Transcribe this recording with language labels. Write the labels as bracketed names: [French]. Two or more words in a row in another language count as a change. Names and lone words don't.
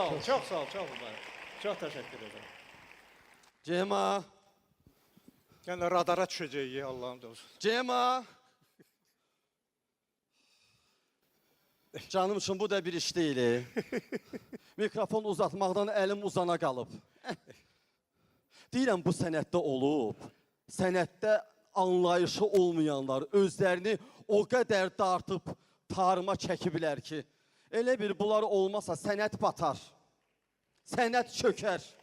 [Turkish] sağ ol, çok sağ ol, çok mübarek. Çok teşekkür ederim. Cema, Yani radara düşeceğiz Allah'ım dost. Cema. Canım için bu da bir iş değil. [Azerbaijani] Mikrofon uzatmaqdan əlim uzana qalıb. Deyirəm bu sənətdə olub. Sənətdə anlayışı olmayanlar özlərini o qədər dartıb tarıma çəkiblər ki, elə bir bunlar olmasa sənət batar, sənət çökər.